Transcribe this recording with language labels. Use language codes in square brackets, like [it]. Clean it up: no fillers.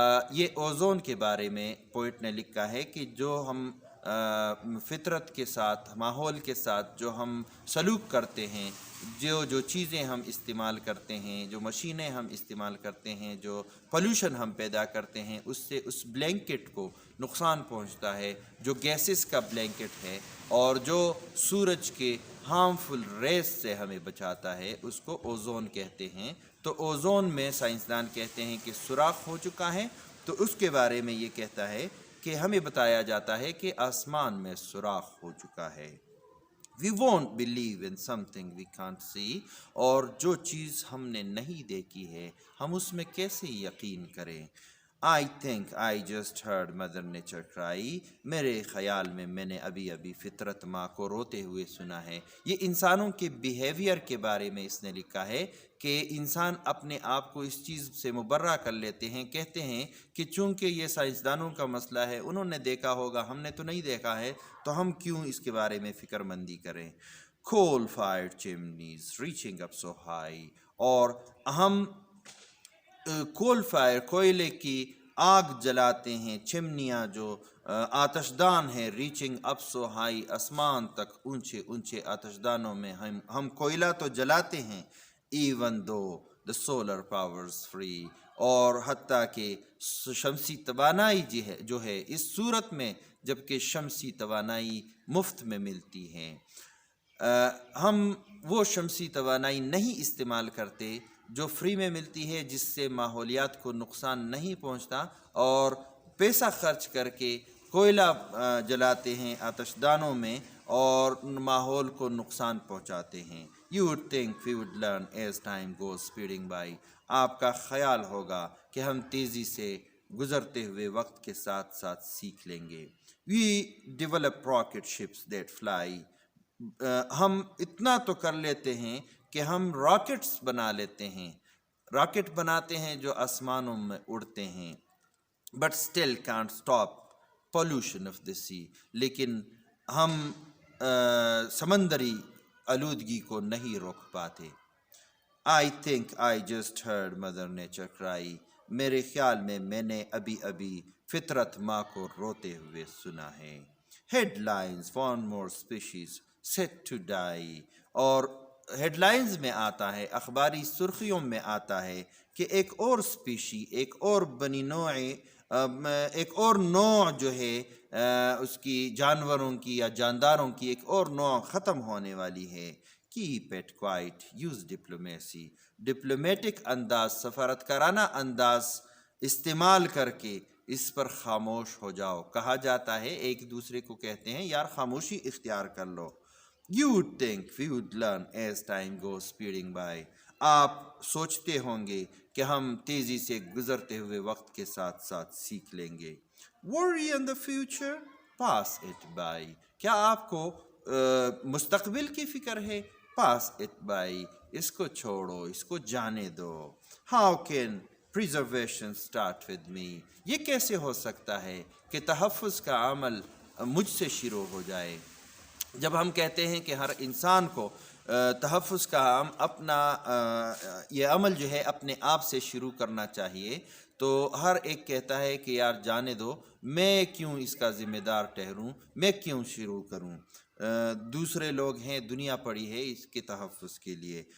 [ur] یہ اوزون کے بارے میں پوئٹ نے لکھا ہے کہ جو ہم فطرت کے ساتھ، ماحول کے ساتھ جو ہم سلوک کرتے ہیں، جو چیزیں ہم استعمال کرتے ہیں، جو مشینیں ہم استعمال کرتے ہیں، جو پولوشن ہم پیدا کرتے ہیں، اس سے اس بلینکٹ کو نقصان پہنچتا ہے جو گیسز کا بلینکٹ ہے، اور جو سورج کے ہارمفل ریز سے ہمیں بچاتا ہے اس کو اوزون کہتے ہیں. تو اوزون میں سائنسدان کہتے ہیں کہ سوراخ ہو چکا ہے. تو اس کے بارے میں یہ کہتا ہے کہ ہمیں بتایا جاتا ہے کہ آسمان میں سوراخ ہو چکا ہے. [en] We won't believe in something we can't see. [ur] اور جو چیز ہم نے نہیں دیکھی ہے ہم اس میں کیسے یقین کریں. [en] I think I just heard mother nature cry. [ur] میرے خیال میں نے ابھی فطرت ماں کو روتے ہوئے سنا ہے. یہ انسانوں کے بیہیویئر کے بارے میں اس نے لکھا ہے کہ انسان اپنے آپ کو اس چیز سے مبرہ کر لیتے ہیں، کہتے ہیں کہ چونکہ یہ سائنسدانوں کا مسئلہ ہے، انہوں نے دیکھا ہوگا، ہم نے تو نہیں دیکھا ہے، تو ہم کیوں اس کے بارے میں فکر مندی کریں. [en] Coal fired chimneys reaching up so high. [ur] اور ہم کول فائر، کوئلے کی آگ جلاتے ہیں، چمنیاں جو آتش دان ہیں، [en] reaching up so high, [ur] آسمان تک اونچے آتش دانوں میں ہم کوئلہ تو جلاتے ہیں. [en] Even though the solar powers free. [ur] اور حتیٰ کہ شمسی توانائی جو ہے اس صورت میں جبکہ شمسی توانائی مفت میں ملتی ہے، ہم وہ شمسی توانائی نہیں استعمال کرتے جو فری میں ملتی ہے، جس سے ماحولیات کو نقصان نہیں پہنچتا، اور پیسہ خرچ کر کے کوئلہ جلاتے ہیں آتش دانوں میں اور ماحول کو نقصان پہنچاتے ہیں. [en] You would think we would learn as time goes speeding by. [ur] آپ کا خیال ہوگا کہ ہم تیزی سے گزرتے ہوئے وقت کے ساتھ ساتھ سیکھ لیں گے. [en] We develop rocket ships that fly. [ur] ہم اتنا تو کر لیتے ہیں کہ ہم راکٹس بنا لیتے ہیں، راکٹ بناتے ہیں جو آسمانوں میں اڑتے ہیں. [en] But still can't stop pollution of the sea. [ur] لیکن ہم سمندری آلودگی کو نہیں روک پاتے. [en] I think I just heard mother nature cry. [ur] میرے خیال میں نے ابھی فطرت ماں کو روتے ہوئے سنا ہے. [en] Headlines: one more species set to die. [ur] اور ہیڈ لائنز میں آتا ہے، اخباری سرخیوں میں آتا ہے کہ ایک اور اسپیشی، ایک اور بنی نوع، ایک اور نوع جو ہے اس کی جانوروں کی یا جانداروں کی ایک اور نوع ختم ہونے والی ہے. [en] Keep it quiet, use diplomacy. [ur] Diplomatic انداز، سفارتکارانہ انداز استعمال کر کے اس پر خاموش ہو جاؤ. کہا جاتا ہے، ایک دوسرے کو کہتے ہیں یار خاموشی اختیار کر لو. [en] You would think we would learn as time goes speeding by. [ur] آپ سوچتے ہوں گے کہ ہم تیزی سے گزرتے ہوئے وقت کے ساتھ ساتھ سیکھ لیں گے. [en] Worry on the future, pass it by. [ur] کیا آپ کو مستقبل کی فکر ہے؟ [en] Pass it by. [ur] اس کو چھوڑو، اس کو جانے دو. [en] How can preservation start with me؟ [ur] یہ کیسے ہو سکتا ہے کہ تحفظ کا عمل مجھ سے شروع ہو جائے؟ جب ہم کہتے ہیں کہ ہر انسان کو تحفظ کا اپنا یہ عمل جو ہے اپنے آپ سے شروع کرنا چاہیے، تو ہر ایک کہتا ہے کہ یار جانے دو، میں کیوں اس کا ذمہ دار ٹھہروں، میں کیوں شروع کروں، دوسرے لوگ ہیں، دنیا پڑی ہے اس کے تحفظ کے لیے.